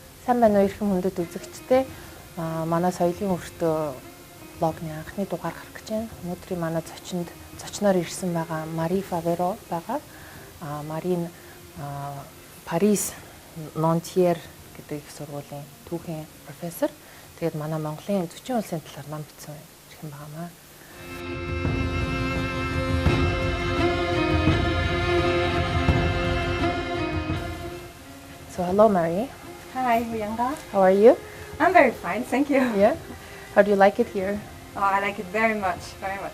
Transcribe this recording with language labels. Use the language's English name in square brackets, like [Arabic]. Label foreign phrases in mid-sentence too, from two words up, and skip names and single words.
[Mongolian] Сайн байна уу эрхэм хүндэт үзэгчдээ. Манай соёлын өртөө блогны анхны дугаар гарах гэж байна. Өнөөдрийн манай зочноор ирсэн байгаа Мари Favereau байгаа. Марийн Парис Нонтьер гэдэг их сургуулийн түүхийн профессор. Тэгээд манай Монголын Зөчийн улсын талаар ном бичсэн ирхэн байгаамаа. [English] So hello, Mary. Hi, Huyanga. How are you? I'm very fine, thank you. Yeah. How do you like it here? Oh, I like it very much, very much.